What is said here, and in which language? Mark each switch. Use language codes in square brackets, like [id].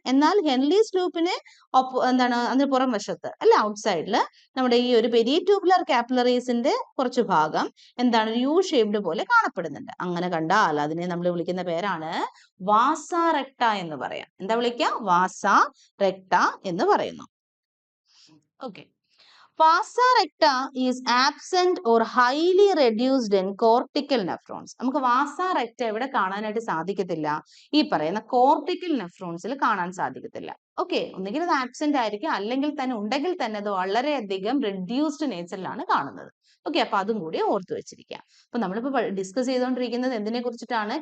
[ml] എന്നാൽ ഹെൻലീസ് ലൂപ്പിന് എന്താണ് അതിന് പുറം വശത്ത് അല്ല ഔട്ട്സൈഡിൽ നമ്മുടെ ഈ ഒരു പെരിയ ട്യൂബുലർ കാപ്പിലറീസിന്റെ കുറച്ച് ഭാഗം എന്താണ് ഒരു യു ഷേപ്ഡ് പോലെ കാണപ്പെടുന്നുണ്ട്. അങ്ങനെ കണ്ടാൽ അതിനെ നമ്മൾ വിളിക്കുന്ന പേരാണ് വാസ റെക്ട എന്ന് പറയാം. എന്താ വിളിക്കുക? വാസ റെക്ട എന്ന് പറയുന്നു. Okay. [en] Vasa recta is absent or highly reduced in cortical nephrons. [ml] നമുക്ക് വാസ റെക്ട എവിടെ കാണാനായിട്ട് സാധിക്കത്തില്ല? ഈ പറയുന്ന കോർട്ടിക്കൽ നെഫ്രോൺസിൽ കാണാൻ സാധിക്കത്തില്ല. ഓക്കെ, ഒന്നുകിൽ അത് ആബ്സെന്റ് ആയിരിക്കും, അല്ലെങ്കിൽ തന്നെ ഉണ്ടെങ്കിൽ തന്നെ അത് വളരെയധികം റെഡ്യൂസ്ഡ് നേച്ചറിലാണ് കാണുന്നത്. ഓക്കെ, അപ്പൊ അതും കൂടി ഓർത്തു വെച്ചിരിക്കാം. അപ്പൊ നമ്മളിപ്പോ ഡിസ്കസ് ചെയ്തുകൊണ്ടിരിക്കുന്നത് എന്തിനെ കുറിച്ചിട്ടാണ്?